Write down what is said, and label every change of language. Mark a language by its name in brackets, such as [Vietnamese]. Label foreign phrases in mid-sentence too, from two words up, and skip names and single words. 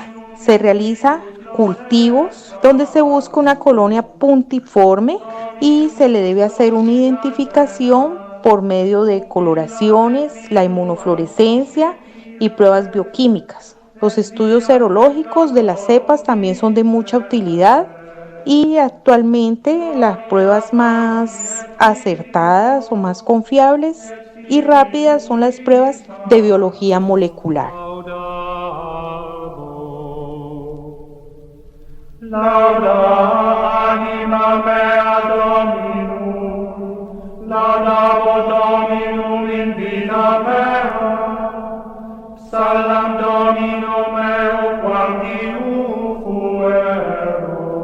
[Spanish] Se realiza cultivos donde se busca una colonia puntiforme y se le debe hacer una identificación por medio de coloraciones, la inmunofluorescencia y pruebas bioquímicas. Los estudios serológicos de las cepas también son de mucha utilidad y actualmente las pruebas más acertadas o más confiables y rápidas son las pruebas de biología molecular. [Latin] Lauda anima mea Dominum, laudabo Dominum in vita mea, salam Domino meo quam diu fuero,